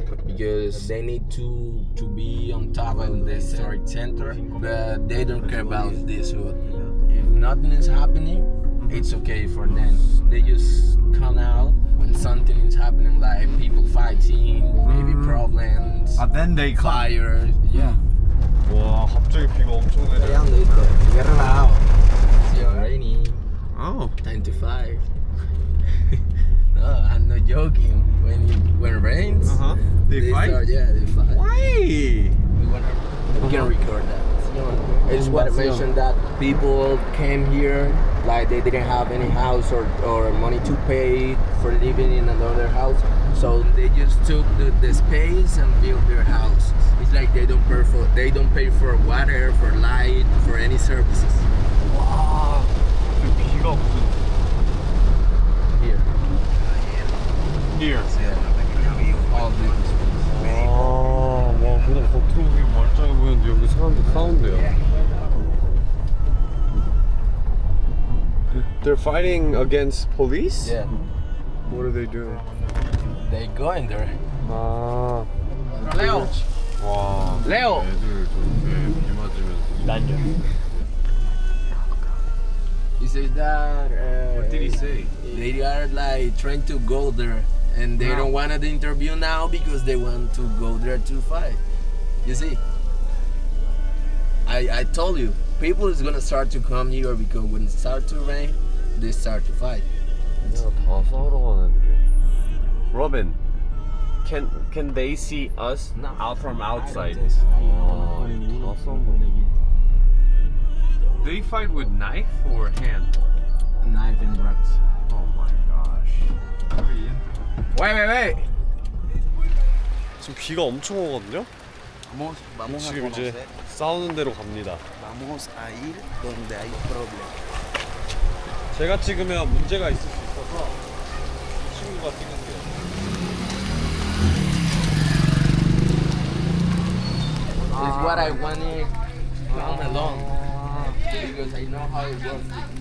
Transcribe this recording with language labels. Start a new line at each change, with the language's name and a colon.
English: Because they need to be on top of the historic center, but they don't care about this route. If nothing is happening, it's okay for them. They just come out when something is happening, like people fighting, maybe problems, Then they come. fires. Yeah.
Korean: 와 갑자기 비가 엄청 내려.
English: Get relajado. It's raining. Oh. 9 to 5. No, I'm not joking. When it rains, They fight? They fight. Why? We can record that. It's what I mentioned that people came here like they didn't have any house or money to pay for living in another house, so they just took the space and built their houses. It's like they don't pay for water, for light, for any services.
Korean: 와, 그 비가 무슨
English: Here. Here. All this.
Korean: 와, 그냥 겉으로 되게 멀쩡해 보이는데 여기 사람들 싸운대요.
English: They're fighting against police? Yeah. What are they doing? They go in there. 아, Leo. 와, Leo.
Korean: 애들 저렇게 비 맞으면서.
English: He said that. What did he say? They are like trying to go there, and they don't want the interview now because they want to go there to fight. You see, I told you, people is gonna start to come here because when it starts to rain, they start to fight.
Korean: 얘네가 다 싸우러 간 애들이야.
English: Robin, can they see us out from outside?
Korean: 아, 다 싸운다.
English: They fight with knife or hand? Knife and rocks. Oh my gosh. Wait.
Korean: 지금 비가 엄청 오거든요?
Spanish: Vamos a
Korean: 지금 이제
Spanish: conocer,
Korean: 싸우는 데로 갑니다.
Spanish: vamos a ir donde hay problemas.
Korean: 제가 찍으면 문제가 있을 수 있어서 이 친구가 찍을게요.
English: It's what I wanted down alone because I know how it works.